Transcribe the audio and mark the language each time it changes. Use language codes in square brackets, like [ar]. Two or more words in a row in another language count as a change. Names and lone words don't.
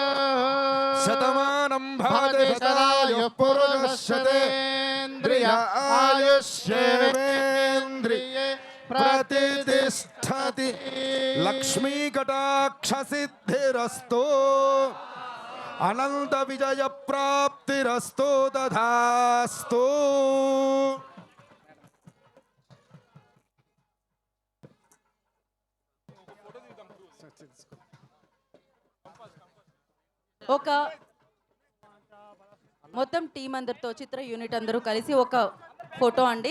[sa] शतमानं भवति सदायुः पुरुषस्यतेन्द्रिय आयुष्येवेन्द्रिये प्रतिष्ठति लक्ष्मीकटाक्षसिद्धिरस्तु अनन्तविजयप्राप्तिरस्तु तथास्तु [te] ఒక మొత్తం టీం అందరితో చిత్ర యూనిట్ అందరూ కలిసి ఒక ఫోటో అండి.